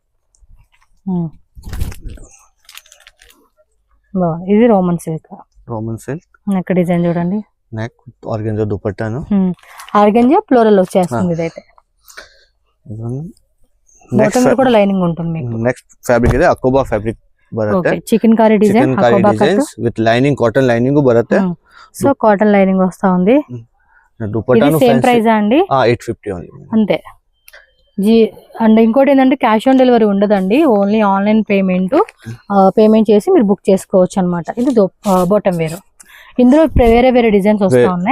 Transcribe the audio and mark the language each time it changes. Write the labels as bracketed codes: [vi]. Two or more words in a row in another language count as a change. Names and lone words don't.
[te] బాగుంది. ఇది రోమన్ సిల్క్. [en] neck design [te] చూడండి. నెక్ ఆర్గంజా దుపట్టాను. ఆర్గంజా ఫ్లోరల్ వచ్చేస్తుంది. ఇదైతే బాటమ్ కూడా లైనింగ్ ఉంటుంది మీకు. [en] next fabric [kn] ಇದೆ ಅಕೋಬಾ ಫ್ಯಾಬ್ರಿಕ್ ಬರುತ್ತೆ. ಚಿಕನ್ ಕಾರಿ ಡಿಸೈನ್, [en] with lining, cotton lining [kn] ಬರುತ್ತೆ. [te] సో [en] cotton lining [te] వస్తా ఉంది. దుపట్టాను [en] same price [te] అండి? 850 ఓన్లీ అంతే. అండ్ ఇంకోటి ఏంటంటే [en] cash on delivery [te] ఉండదండి, [en] only online payment [te] చేసి మీరు బుక్ చేసుకోవచ్చు అనమాట. ఇది బాటమ్ వేరు. ఇందులో వేరే వేరే డిజైన్స్ వస్తా ఉన్నాయి.